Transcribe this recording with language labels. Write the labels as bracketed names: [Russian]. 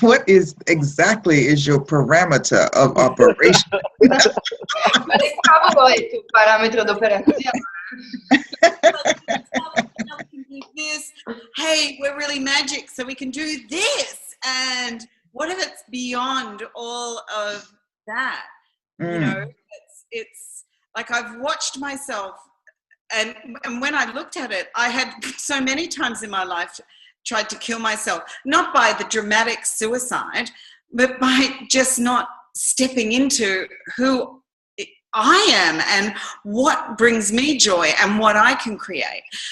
[English] What exactly is your parameter of operation? [Italian] Quale cavolo è il tuo parametro d'operazione? [English] This, hey, we're really magic, so we can do this. And what if it's beyond all of that? You know, it's like I've watched myself, and when I looked at it, I had so many times in my life tried to kill myself, not by the dramatic suicide, but by just not stepping into who I am and what brings me joy and what I can create.